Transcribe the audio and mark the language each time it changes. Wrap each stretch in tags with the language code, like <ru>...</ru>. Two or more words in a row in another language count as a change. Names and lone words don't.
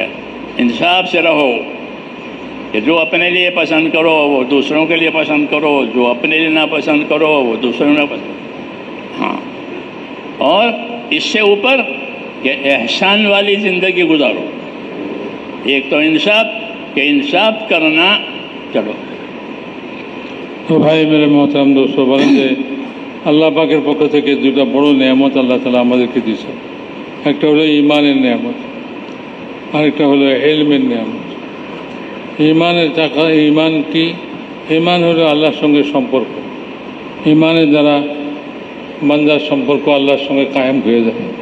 <ur>انصاف سے رہو، کہ جو اپنے لیے پسند کرو وہ دوسروں کے لیے پسند کرو، جو اپنے لیے ناپسند کرو وہ دوسروں نے پسند. ہاں، اور اس سے اوپر کہ احسان والی زندگی گزارو. ایک تو انصاف، کہ انصاف کرنا. چلو تو بھائی میرے محترم دوستو</ur> <bn>বলেন আল্লাহ পাকের পক্ষ থেকে দুটো বড় নিয়ামত আল্লাহ তাআলা আমাদেরকে দিয়েছেন। একটা হলো ঈমানের নিয়ামত, আরেকটা হলো ইলমের নিয়ামত। ঈমানের টাকা, ঈমান কি? ঈমান হলো আল্লাহর সঙ্গে সম্পর্ক। ঈমানের দ্বারা বান্দার সম্পর্ক আল্লাহর সঙ্গে কায়েম হয়ে যায়।</bn>